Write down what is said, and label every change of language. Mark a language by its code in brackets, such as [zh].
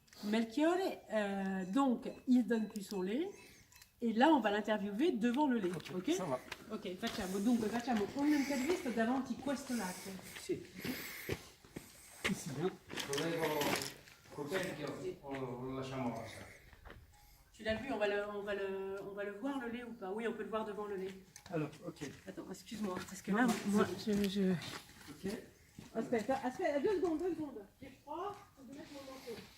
[fr] Melchiorre, donc il donne plus son lait et là on va l'interviewer devant le lait, ok? Ça va. [it] Ok, facciamo un'intervista davanti questo latte. Sì. [fr] Ici, hein. [it] Volevo coperchio o lo lasciamo passare? [fr] Tu l'as vu, on va le voir le lait ou pas? Oui, on peut le voir devant le lait. Alors, ok. Attends, excuse-moi, parce que là, moi, je... Ok. [it] Aspetta, 2 secondes. [fr] J'ai froid, faut que je mette mon manteau.